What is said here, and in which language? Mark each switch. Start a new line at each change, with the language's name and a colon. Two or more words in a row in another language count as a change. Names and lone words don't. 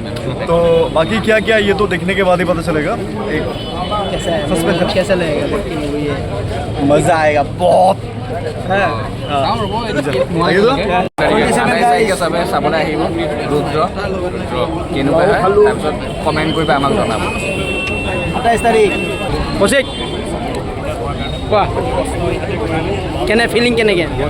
Hindi: तो बाकी क्या क्या ये तो देखने के बाद ही पता चलेगा। एक कैसा लगेगा मजा आएगा बहुत।
Assamese: চাবলৈ আহিব ৰুদ্ৰ কেনেকুৱা হয় তাৰপিছত কমেণ্ট কৰিবা আমাক জনাব 27 তাৰিখ কৌশিক কোৱা কেনে ফিলিং কেনেকৈ